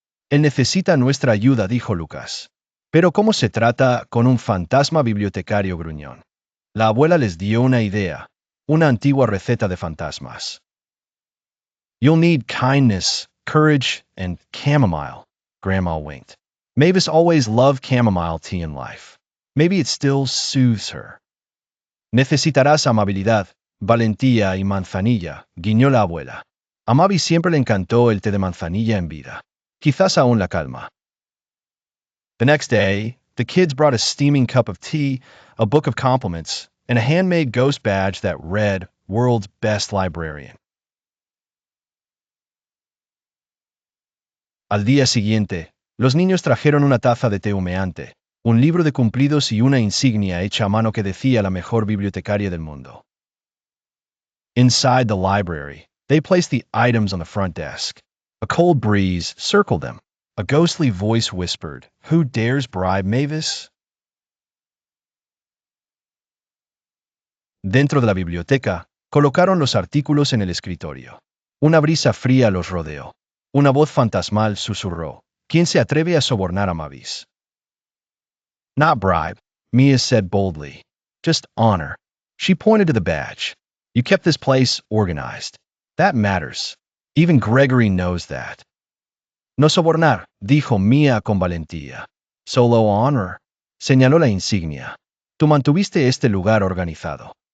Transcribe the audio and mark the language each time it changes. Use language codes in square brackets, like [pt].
[es] Él necesita nuestra ayuda, dijo Lucas. Pero ¿cómo se trata con un fantasma bibliotecario gruñón? La abuela les dio una idea, una antigua receta de fantasmas. [en] You'll need kindness, courage, and chamomile, Grandma winked. Mavis always loved chamomile tea in life. Maybe it still soothes her. [es] Necesitarás amabilidad, valentía y manzanilla, guiñó la abuela. A Mavis siempre le encantó el té de manzanilla en vida. Quizás aún la calma. [en] The next day, the kids brought a steaming cup of tea, a book of compliments, and a handmade ghost badge that read, World's Best Librarian. [es] Al día siguiente, los niños trajeron una taza de té humeante, un libro de cumplidos y una insignia hecha a mano que decía la mejor bibliotecaria del mundo. [en] Inside the library, they placed the items on the front desk. A cold breeze circled them. A ghostly voice whispered, Who dares bribe Mavis? [es] Dentro de la biblioteca, colocaron los artículos en el escritorio. Una brisa fría los rodeó. Una voz fantasmal susurró, ¿Quién se atreve a sobornar a Mavis? [en] Not bribe, Mia said boldly. Just honor. She pointed to the badge. You kept this place organized. That matters. Even Gregory knows that. [es] No sobornar, dijo Mia con valentía. Solo honor, señaló la insignia. Tú mantuviste este lugar organizado.